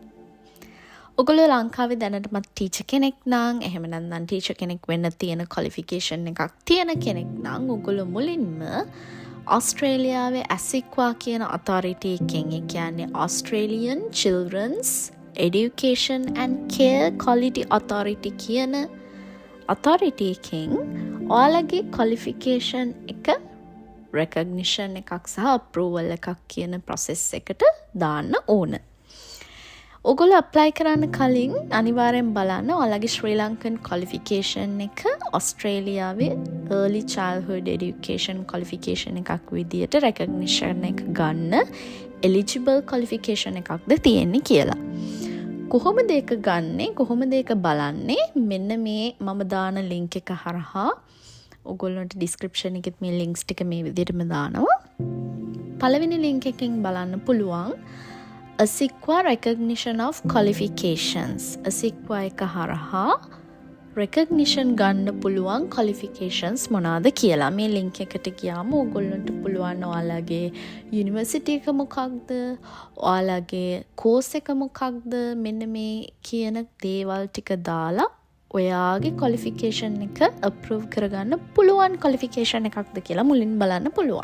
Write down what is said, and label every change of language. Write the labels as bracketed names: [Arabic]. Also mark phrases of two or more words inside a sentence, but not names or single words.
[Sinhala] ඔගොල්ලෝ ලංකාවේ දැනටමත් ටීචර් කෙනෙක් නම් එහෙම නැත්නම් ටීචර් කෙනෙක් වෙන්න තියෙන ක්වොලිෆිකේෂන් එකක් තියෙන කෙනෙක් නම් ඔගොල්ලෝ මුලින්ම ඔස්ට්‍රේලියාවේ ඇසික්වා කියන අතාරිටි එකෙන් ඒ කියන්නේ Australian Children's Education and Care Quality Authority කියන අතාරිටි එකෙන් ඔයාලගේ ක්වොලිෆිකේෂන් එක රෙකග්නිෂන් එකක් සහ අප්‍රූවල් එකක් කියන ප්‍රොසෙස් එකට දාන්න ඕන. ඔගොල්ලෝ ඇප්ලයි කරන්න කලින් අනිවාර්යෙන් බලන්න ඔයාලගේ [English] Sri Lankan qualification [Sinhala] එක ඔස්ට්‍රේලියාවේ [English] early childhood education qualification [Sinhala] එකක් විදියට recognition එක ගන්න [English] eligible qualification [Sinhala] එකක්ද තියෙන්නේ කියලා. කොහොමද ඒක ගන්නෙ? කොහොමද ඒක බලන්නේ? මෙන්න මේ මම දාන link එක හරහා ඔගොල්ලන්ට description එකෙත් මේ links ටික මේ විදිහටම දානවා. පළවෙනි link එකෙන් බලන්න පුළුවන් [English] ASICWA recognition of qualifications. [Sinhala] ASICWA එක හරහා recognition ගන්න පුළුවන් qualifications මොනවාද කියලා. මේ link එකට ගියාම ඕගොල්ලන්ට පුළුවන් ඔයාලගේ university එක මොකක්ද, ඔයාලගේ course එක මොකක්ද, මෙන්න මේ කියන දේවල් ටික දාලා ඔයාගේ qualification එක approve කරගන්න පුළුවන් qualification එකක්ද කියලා මුලින් බලන්න පුළුවන්.